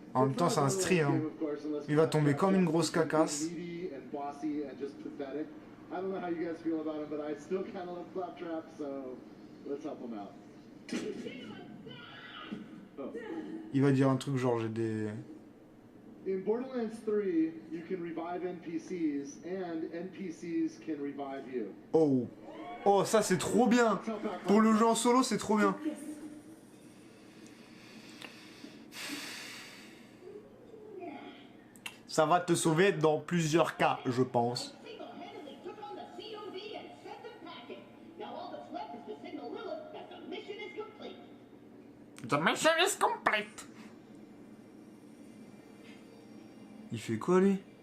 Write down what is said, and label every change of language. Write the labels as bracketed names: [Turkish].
[French] En même temps, c'est un stri, hein. Il va tomber comme une grosse cacasse. [English] Needy and bossy and just pathetic. I don't know how you guys feel about him, but I still kind of love Claptrap, so let's help him out. [French] Il va dire un truc genre j'ai des. [English] In Borderlands 3, you can revive NPCs, and NPCs can revive you. [French] Oh! Oh, ça c'est trop bien! Pour le jeu en solo, c'est trop bien. Ça va te sauver dans plusieurs cas, je pense. [English] Single-handedly took on the COV and sent them packing. Now all that's left is to signal Lilith that the mission is complete. The mission is complete. [French] Il fait quoi lui?